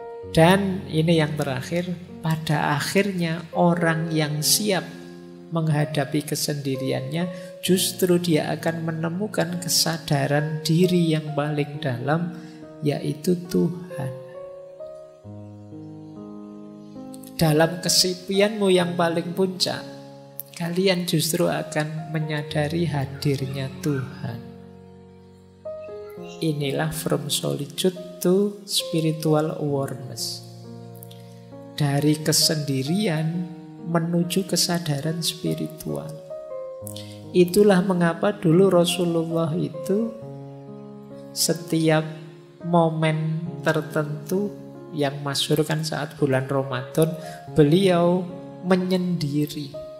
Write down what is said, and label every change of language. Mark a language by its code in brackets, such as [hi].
[id] Dan ini yang terakhir, pada akhirnya orang yang siap menghadapi kesendiriannya, justru dia akan menemukan kesadaran diri yang paling dalam, yaitu Tuhan. Dalam kesepianmu yang paling puncak, kalian justru akan menyadari hadirnya Tuhan. Inilah [en] from solitude to spiritual awareness. [id] dari kesendirian menuju kesadaran spiritual. Itulah mengapa dulu Rasulullah itu setiap momen tertentu yang masyhur kan saat bulan Ramadan, beliau menyendiri.